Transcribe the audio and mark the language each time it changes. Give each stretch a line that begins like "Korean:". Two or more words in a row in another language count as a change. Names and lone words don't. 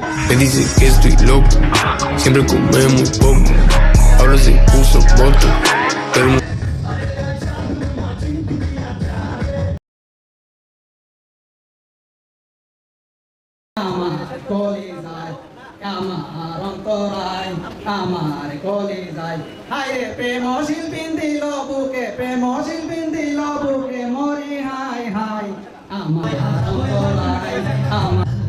Spanish: Me dice que estoy loco, siempre come muy poco. Ahora se puso boto, pero no.
Bangla: আমার কলিজায় আমার অন্তরায় আমার কলিজায় হায় রে প্রেম শিল্পী দিল বুকে প্রেম শিল্পী দিল বুকে মরি হায় হায় আমার অন্তরায় আমার